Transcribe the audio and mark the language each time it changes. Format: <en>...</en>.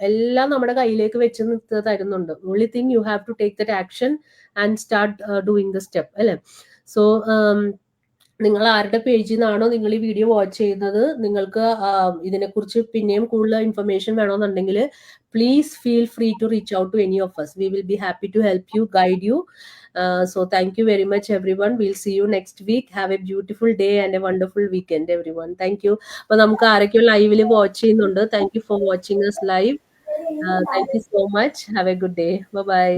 <ml>എല്ലാം നമ്മുടെ കയ്യിലേക്ക് വെച്ച് തരുന്നുണ്ട്.</ml> <en>Only thing you have to take that action and start doing the step, അല്ലെ?</en> <ml>സോ നിങ്ങൾ ആരുടെ പേജിൽ നിന്നാണോ നിങ്ങൾ ഈ വീഡിയോ വാച്ച് ചെയ്യുന്നത്, നിങ്ങൾക്ക് ഇതിനെക്കുറിച്ച് പിന്നെയും കൂടുതൽ ഇൻഫർമേഷൻ വേണമെന്നുണ്ടെങ്കിൽ</ml> <en>Please feel free to reach out to any of us. We will be happy to help you, guide you. So thank you very much everyone. We'll see you next week. Have a beautiful day and a wonderful weekend everyone. Thank you.</en> <ml>അപ്പോൾ നമുക്ക് ആരൊക്കെയോ ലൈവിൽ watch ചെയ്യുന്നുണ്ട്.</ml> <en>Thank you for watching us live. Thank you so much. Have a good day. Bye bye.</en>